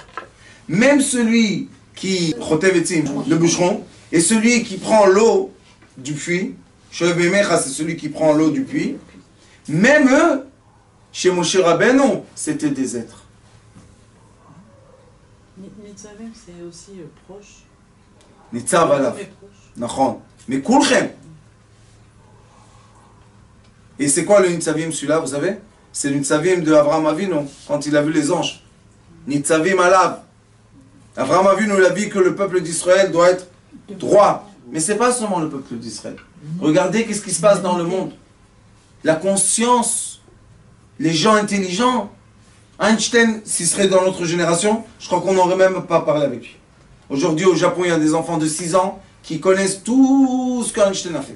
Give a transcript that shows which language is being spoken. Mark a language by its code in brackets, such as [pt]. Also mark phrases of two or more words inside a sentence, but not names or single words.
[fr] Même celui qui, [he] חוטב עצים, [fr] le bûcheron, et celui qui prend l'eau du puits, [he] שואב מימיך, [fr] c'est celui qui prend l'eau du puits, même eux, chez Moshe Rabbeinu, c'était des êtres. Nitzavim, c'est aussi proche. [he] ניצב עליו. נכון. [fr] Mais kulchem. Et c'est quoi le Nitzavim celui-là, vous savez? C'est le Nitzavim de Avraham Avinu, quand il a vu les anges. [he] ניצבים עליו. [fr] Avraham Avinu, il a dit que le peuple d'Israël doit être droit. Mais c'est pas seulement le peuple d'Israël. Regardez qu'est-ce qui se passe dans le monde. La conscience. Les gens intelligents, Einstein, s'il serait dans notre génération, je crois qu'on n'aurait même pas parlé avec lui. Aujourd'hui, au Japon, il y a des enfants de 6 ans qui connaissent tout ce qu'Einstein a fait.